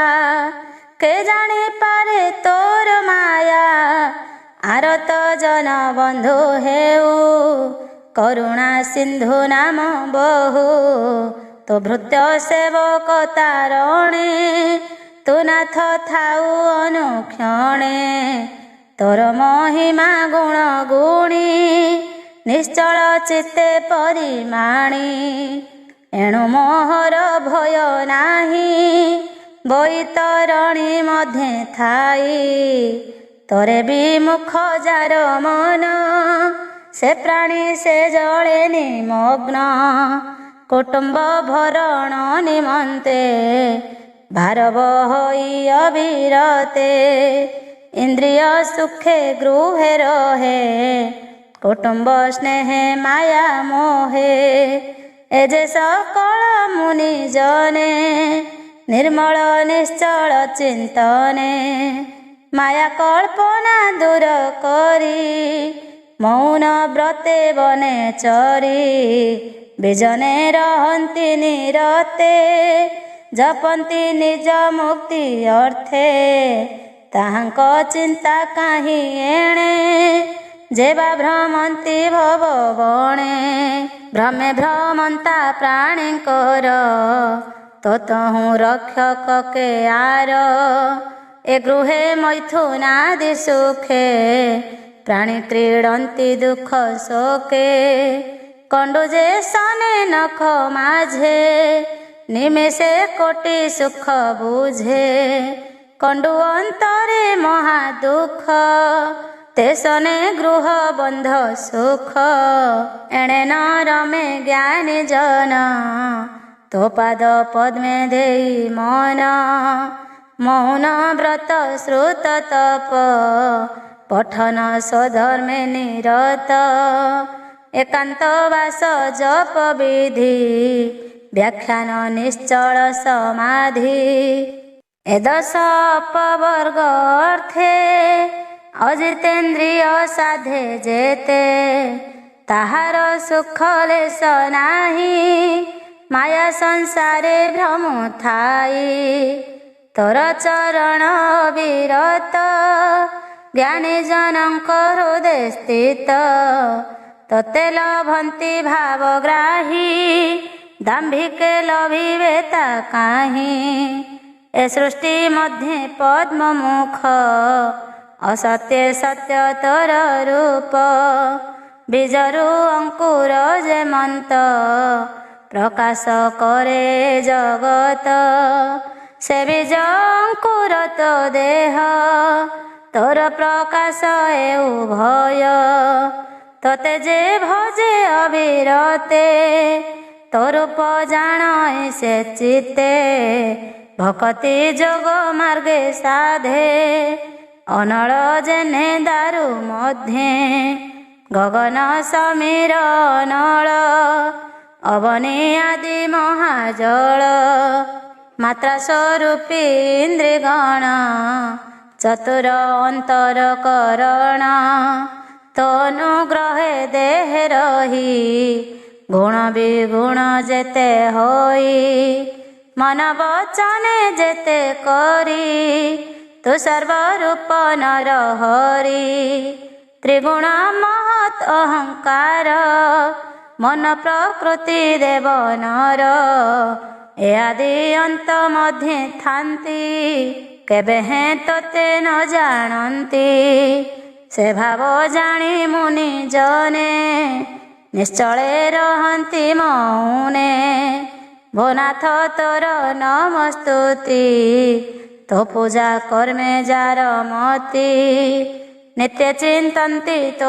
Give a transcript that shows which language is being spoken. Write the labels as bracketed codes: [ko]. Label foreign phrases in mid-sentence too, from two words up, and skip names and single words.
[or] କେ ଜାଣି ପାରେ ତୋର ମାୟା ଆରତ ଜନ ବନ୍ଧୁ ହେଉ କରୁଣା ସିନ୍ଧୁ ନାମ ବହୁ ତୋ ଭୃତ୍ୟ ସେବକ ତାରଣେ ତୁ ନାଥ ଥାଉ ଅନୁକ୍ଷଣେ ତୋର ମହିମା ଗୁଣ ଗୁଣୀ ନିଶ୍ଚଳ ଚିତ୍ତେ ପରିମାଣୀ ଏଣୁ ମୋହର ଭୟ ନାହିଁ ବୈତରଣୀ ମଧ୍ୟେ ଥାଇ ତୋରେ ବିମୁଖ ଯାର ମନ ସେ ପ୍ରାଣୀ ସେ ଜଳେ ନିମଗ୍ନ କୁଟୁମ୍ବ ଭରଣ ନିମନ୍ତେ ଭାରବହଇ ଅବିରତେ ଇନ୍ଦ୍ରିୟ ସୁଖେ ଗୃହେ ରହେ କୁଟୁମ୍ବ ସ୍ନେହ ମାୟା ମୋହେ ଏଜେ ସକଳ ମୁନି ଜନେ ନିର୍ମଳ ନିଶ୍ଚଳ ଚିନ୍ତନେ ମାୟା କଳ୍ପନା ଦୂର କରି ମୌନ ବ୍ରତେ ବନେ ଚରି ବିଜନେ ରହନ୍ତି ନିରତେ ଜପନ୍ତି ନିଜ ମୁକ୍ତି ଅର୍ଥେ ତାହାଙ୍କ ଚିନ୍ତା କାହିଁ ଏଣେ ଯେବା ଭ୍ରମନ୍ତି ଭବ ବଣେ ଭ୍ରମେ ଭ୍ରମନ୍ତା ପ୍ରାଣୀଙ୍କର ତୋ ତହୁଁ ରକ୍ଷକ କେ ଆର ଏ ଗୃହେ ମୈଥୁନାଦି ସୁଖେ ପ୍ରାଣୀ କ୍ରୀଡନ୍ତି ଦୁଖ ଶୋକେ କଣ୍ଡୁଜେ ସନେ ନଖ ମାଝେ ନିମେଷେ କୋଟି ସୁଖ ବୁଝେ କଣ୍ଡୁ ଅନ୍ତରେ ମହା ଦୁଖ ତେସନେ ଗୃହ ବନ୍ଧ ସୁଖ ଏଣେ ନ ରମେ ଜ୍ଞାନୀ ଜନ ତୋ ପାଦ ପଦ୍ମେ ଦେଇ ମନ ମୌନ ବ୍ରତ ଶ୍ରୁତ ତପ ପଠନ ସ୍ୱଧର୍ମେ ନିରତ ଏକାନ୍ତ ବାସ ଜପ ବିଧି ବ୍ୟାଖ୍ୟାନ ନିଶ୍ଚଳ ସମାଧି ଏ ଦଶ ଅପବର୍ଗ ଅର୍ଥେ ଅଜିତେନ୍ଦ୍ରିୟ ସାଧେ ଯେତେ ତାହାର ସୁଖ ଲେଶ ନାହିଁ ମାୟା ସଂସାରେ ଭ୍ରମ ଥାଇ ତୋର ଚରଣ ବିରତ ଜ୍ଞାନୀ ଜନକ ହୃଦୟ ସ୍ଥିତ ତତେ ଲଭନ୍ତି ଭାବଗ୍ରାହୀ ଦାମ୍ଭିକେ ଲଭିବେ ତା କାହିଁ ଏ ସୃଷ୍ଟି ମଧ୍ୟେ ପଦ୍ମମୁଖ ଅସତ୍ୟ ସତ୍ୟ ତୋର ରୂପ ବୀଜରୁ ଅଙ୍କୁର ଯେମନ୍ତ ପ୍ରକାଶ କରେ ଜଗତ ସେ ବୀଜ ଅଙ୍କୁର ତୋ ଦେହ ତୋର ପ୍ରକାଶ ଏଉ ଭୟ ତୋତେ ଯେ ଭଜେ ଅବିରତେ ତୋର ରୂପ ଜାଣ ସେ ଚିତ୍ତେ ଭକ୍ତି ଯୋଗ ମାର୍ଗେ ସାଧେ ଅନଳ ଯେନେ ଦାରୁ ମଧ୍ୟେ ଗଗନ ସମୀର ଅନଳ ଅବନୀ ଆଦି ମହାଜଳ ମାତ୍ରା ସ୍ୱରୂପୀ ଇନ୍ଦ୍ରିଗଣ ଚତୁର ଅନ୍ତର କରଣ ତନୁଗ୍ରହେ ଦେହ ରହି ଗୁଣ ବିଗୁଣ ଯେତେ ହୋଇ ମନ ବଚନେ ଯେତେ କରି ତୁ ସର୍ବରୂପ ନର ହରି ତ୍ରିଗୁଣ ମହତ୍ ଅହଙ୍କାର ମନ ପ୍ରକୃତି ଦେବ ନର ଏ ଆଦି ଅନ୍ତ ମଧ୍ୟ ଥାନ୍ତି କେବେ ହେଁ ତୋତେ ନ ଜାଣନ୍ତି ସେ ଭାବ ଜାଣି ମୁନି ଜନେ ନିଶ୍ଚଳେ ରହନ୍ତି ମୌନେ ଭୋନାଥ ତୋର ନମସ୍ତୁତି ତୋ ପୂଜା କର୍ମେ ଯାର ମତି ନିତ୍ୟ ଚିନ୍ତନ୍ତି ତୋ